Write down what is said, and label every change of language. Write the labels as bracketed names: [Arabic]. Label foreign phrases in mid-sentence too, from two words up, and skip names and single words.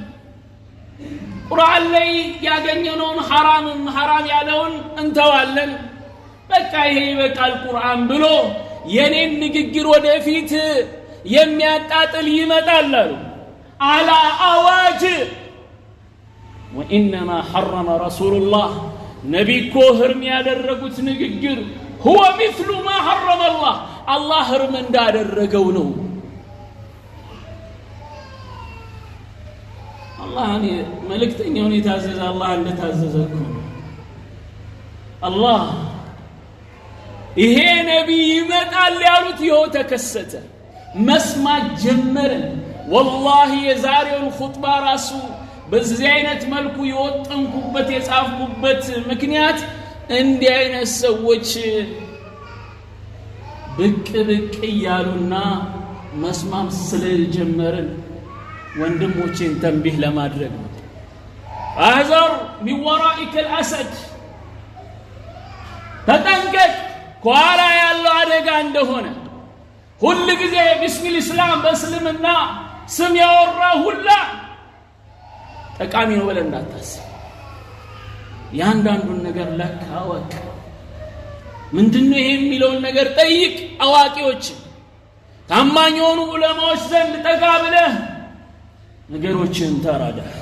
[Amharic] ቁርአን ላይ ያገኘነውን ሐራም ያለውን እንተዋለን በቃ ይሄ ይበቃል ቁርአን ብሎ የኔን ንግግር ወደፊት የሚያጣጥል ይመጣል አላ አዋጅ [Arabic] وانما حرم رسول الله [Amharic] ነቢኮ ህርም ያደረጉት ንግግር [Arabic] هو مثل ما حرم الله [Amharic] الله ህርም እንዳደረገው ነው الله መልእክተኛውን የታዘዘ አላህ እንደታዘዘኩ አላህ ይሄ ነብይ ይመጣል ያሉት ይኸው ተከሰተ መስማት ጀመርን والله የዛሬውን ኹጥባ ራሱ በዚህ አይነት መልኩ ይወጥንኩበት የጻፍኩበት ምክንያት እንዲህ አይነት ሰዎች ብቅ ያሉና መስማም ስለጀመርን ወንድሞቼን ተንቢህ ለማድረግ ነው አዘር [Arabic] من ورائك الاسد [Amharic] ተጠንቀቅ ኳላ ያለው አደጋ እንደሆነ ሁሉ ጊዜ [Arabic] باسم الإسلام [Amharic] በእስልምና ስም ያወራ ሁላ ጠቃሚ ነው ብለን እንዳታስብ ያንዳንዱን ነገር ለካወቅ ምንድነው ይሄ የሚለውን ነገር ጠይቅ አዋቂዎች ታማኝ የሆኑ ዑለማዎች ዘንድ ጠጋ ብለህ ነገሮችን ተራዳ